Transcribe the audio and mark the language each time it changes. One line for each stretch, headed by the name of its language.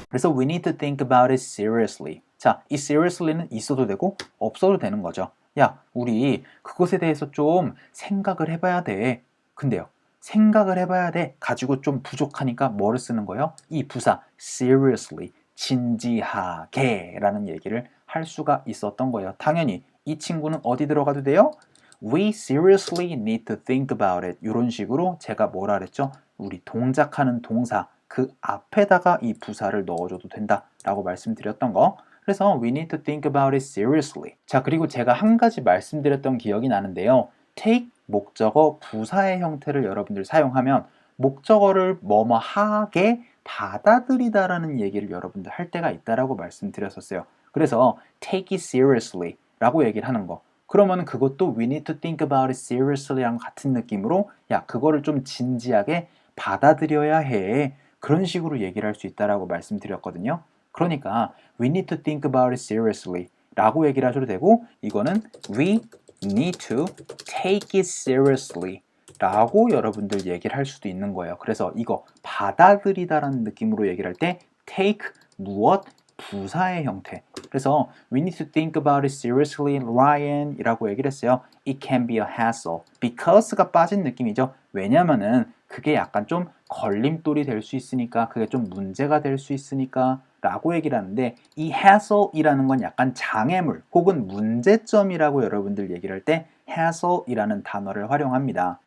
Korean: 그래서
English: we need to think about it seriously.
Korean: 자, 이 seriously는 있어도 되고 없어도 되는 거죠. 야, 우리 그것에 대해서 좀 생각을 해봐야 돼. 근데요, 생각을 해봐야 돼 가지고 좀 부족하니까 뭐를 쓰는 거예요? 이 부사 seriously, 진지하게 라는 얘기를 할 수가 있었던 거예요. 당연히 이 친구는 어디 들어가도 돼요?
English: We seriously need to think about it.
Korean: 이런 식으로 제가 뭐라 그랬죠? 우리 동작하는 동사 그 앞에다가 이 부사를 넣어줘도 된다 라고 말씀드렸던 거. 그래서
English: we need to think about it seriously.
Korean: 자, 그리고 제가 한 가지 말씀드렸던 기억이 나는데요. take 목적어 부사의 형태를 여러분들 사용하면 목적어를 뭐뭐 하게 받아들이다 라는 얘기를 여러분들 할 때가 있다라고 말씀드렸었어요. 그래서
English: take it seriously
Korean: 라고 얘기를 하는 거. 그러면 그것도
English: we need to think about it seriously
Korean: 랑 같은 느낌으로 야, 그거를 좀 진지하게 받아들여야 해. 그런 식으로 얘기를 할 수 있다라고 말씀드렸거든요. 그러니까
English: we need to think about it seriously
Korean: 라고 얘기를 하셔도 되고 이거는
English: we need to take it seriously
Korean: 라고 여러분들 얘기를 할 수도 있는 거예요. 그래서 이거 받아들이다라는 느낌으로 얘기를 할 때 take 무엇? 부사의 형태. 그래서
English: we need to think about it seriously, Ryan
Korean: 이라고 얘기를 했어요.
English: It can be a hassle.
Korean: because가 빠진 느낌이죠. 왜냐면은 그게 약간 좀 걸림돌이 될 수 있으니까 그게 좀 문제가 될 수 있으니까 라고 얘기를 하는데 이 hassle이라는 건 약간 장애물 혹은 문제점이라고 여러분들 얘기를 할 때 hassle이라는 단어를 활용합니다.